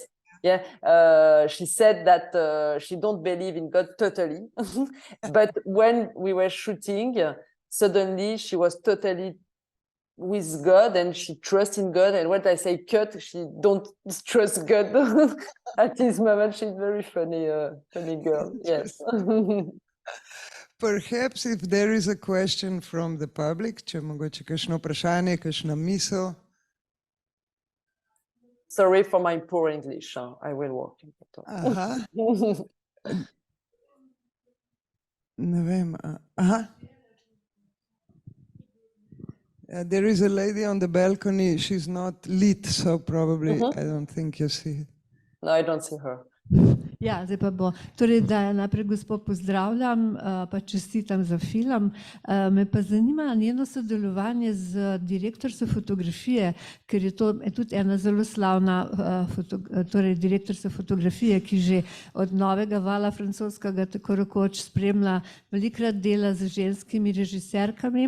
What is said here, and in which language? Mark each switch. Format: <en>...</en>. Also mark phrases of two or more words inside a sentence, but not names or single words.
<en>Yeah, she said that she don't believe in God totally, but when we were shooting, suddenly she was totally with God, and she trusts in God. And when I say cut, she don't trust God. At this moment, she's very funny girl. Yes. Perhaps if there is a question from the public,</en> <sl>če mogoče kakšno vprašanje, kakšna misel.</sl> <en>Sorry for my poor English. I will work.</en> <sl>Aha. Ne vem. Aha.</sl> <en>There is a lady on the balcony. She's not lit, so probably I don't think you see it. No, I don't see her.</en> <sl>Ja, zdaj pa bo. Torej, da najprej gospod pozdravljam, pa čestitam za film. Me pa zanima njeno sodelovanje z direktorico fotografije, ker je to tudi ena zelo slavna direktorica fotografije, ki že od novega vala francoskega tako rekoč spremlja velikrat dela z ženskimi režiserkami.</sl>